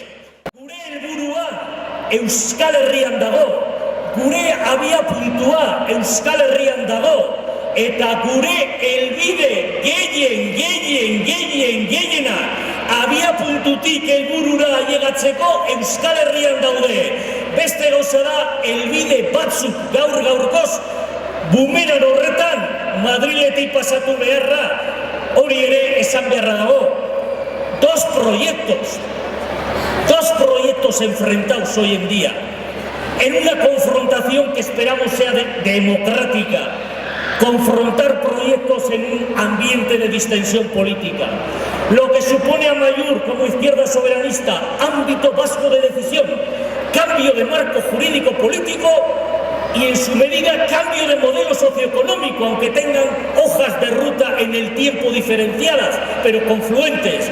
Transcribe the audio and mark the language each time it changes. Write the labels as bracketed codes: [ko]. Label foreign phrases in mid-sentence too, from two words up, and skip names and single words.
[eu] Gure helburua Euskal Herrian dago, gure abia puntua Euskal Herrian dago, eta gure helbide gehiena abia puntutik helburura ailegatzeko Euskal Herrian daude. Beste gauza da, helbide batzuk gaur-gaurkoz, bumeran horretan, Madriletik pasatu beharra, hori ere esan beharra dago. [es] Dos proyectos enfrentados hoy en día, en una confrontación que esperamos sea democrática, confrontar proyectos en un ambiente de distensión política, lo que supone a Amaiur como izquierda soberanista, ámbito vasco de decisión, cambio de marco jurídico político y en su medida cambio de modelo socioeconómico, aunque tengan hojas de ruta en el tiempo diferenciadas, pero confluentes.